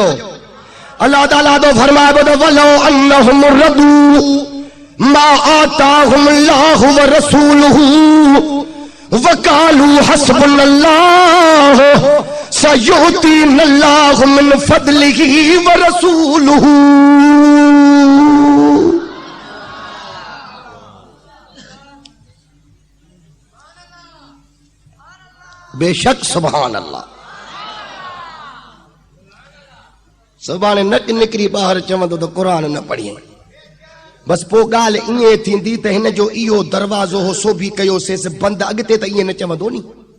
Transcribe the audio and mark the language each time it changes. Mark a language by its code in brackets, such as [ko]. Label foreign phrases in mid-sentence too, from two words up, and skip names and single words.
[sd] अल्लाह ताला तो फरमाए ॿुधो, [ar] ولو أنهم رضوا ما آتاهم الله ورسوله وقالوا حسبنا الله سيؤتينا الله من فضله ورسوله. [sd] बेशक [ar] سبحان الله. [sd] सुभाणे न निकिरी ॿाहिरि चवंदो त क़ुरान न पढ़ी, बस पोइ ॻाल्हि ईअं थींदी त हिन जो इहो दरवाज़ो हो सो बि कयोसीं बंदि, अॻिते त ईअं न चवंदो नी।